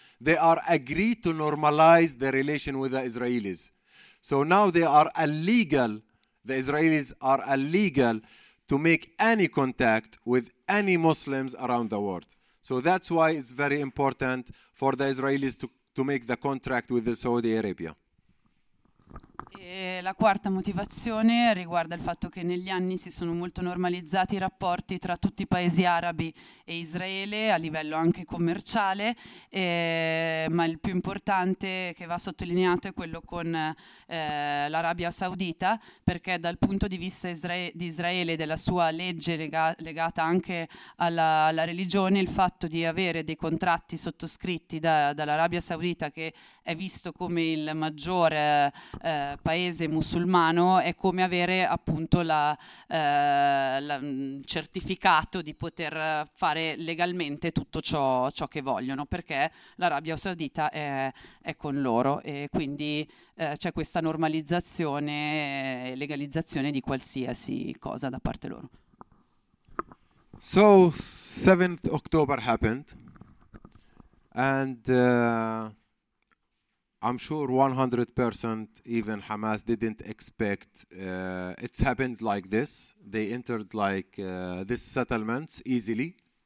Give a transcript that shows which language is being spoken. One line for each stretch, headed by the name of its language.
English: They are agreed to normalize the relation with the Israelis. So now they are illegal, the Israelis are illegal to make any contact with any Muslims around the world. So that's why it's very important for the Israelis to make the contract with the Saudi Arabia.
Italian: E la quarta motivazione riguarda il fatto che negli anni si sono molto normalizzati i rapporti tra tutti i paesi arabi e Israele a livello anche commerciale, ma il più importante che va sottolineato è quello con l'Arabia Saudita, perché dal punto di vista di Israele e della sua legge legata anche alla religione, il fatto di avere dei contratti sottoscritti dall'Arabia Saudita, che è visto come il maggiore paese musulmano, è come avere appunto il certificato di poter fare legalmente tutto ciò che vogliono, perché l'Arabia Saudita è con loro, e quindi c'è questa normalizzazione e legalizzazione di qualsiasi cosa da parte loro.
English: So 7th October happened, and I'm sure 100% even Hamas didn't expect it's happened like this. They entered like this settlement easily.